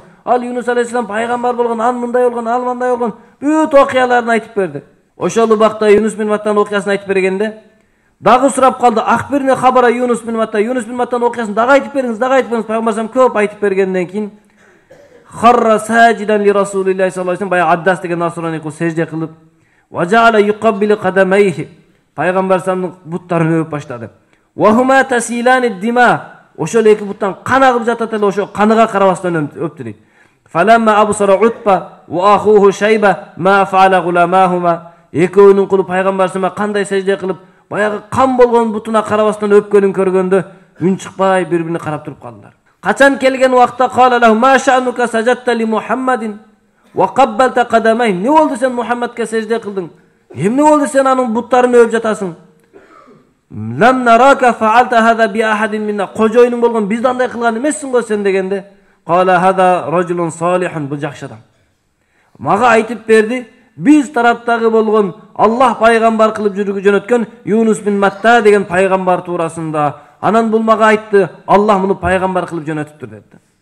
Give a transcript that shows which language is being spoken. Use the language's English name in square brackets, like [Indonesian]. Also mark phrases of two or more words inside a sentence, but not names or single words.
[Kyrgyz] Ал Yunus алейхиссалам пайгамбар болгон, ал мындай болгон, ал мындай болгон, бүт окуяларын айтып берди. Ошол убакта Yunus bin Mattанын окуясын айтып бергенде, дагы сурап калды. [Arabic] أخبرني خبر [Kyrgyz] Yunus bin Matta. Yunus bin Mattанын окуясын дагы айтып бериңиз, дагы айтып бериңиз. Пайгамбар сам көп айтып бергенден кийин [Arabic] خر ساجدا لرسول الله صلى الله عليه وسلم, [Kyrgyz] бая Аддас деген насрани кул сежде кылып, [Arabic] وجعل يقبل قدميه, [Kyrgyz] пайгамбар самдын буттарын өп баштады. [Arabic] وهما تسيلان دما, [Kyrgyz] ошол эки буттан кан агып жатат эле, ошо каныга карабастан өптү дейт. [Arabic] فلما أبصر عتبة وأخوه شيبة ما فعل غلامهما, [Kyrgyz] экөөнүн кулу пайгамбар сама кандай сежде кылып, баягы кан болгон бутуна карабастан өпкөнүн көргөндө үн чыкпай бири-бирине карап туруп калдылар. Качан келген убакта [Arabic] قال له ما شأنك سجدت لمحمد وقبلت قدميه, [Kyrgyz] не болду сен Мухаммадка сежде кылдың? Эмне болду сен анын буттарын өп жатасың? [Arabic] لم نرك فعلت هذا بأحد منا, [Kyrgyz] кожоюнуң болгон бизди андай кылган эмессиң го сен дегенде, [Arabic] قال هذا رجل صالح, [Kyrgyz] бул жакшы адам. Мага айтып берди, биз тараптагы болгон Аллах пайгамбар кылып жөнөткөн Yunus bin Matta деген пайгамбар туурасында. Анан бул мага айтты, Аллах муну пайгамбар кылып жөнөтүптүр депти.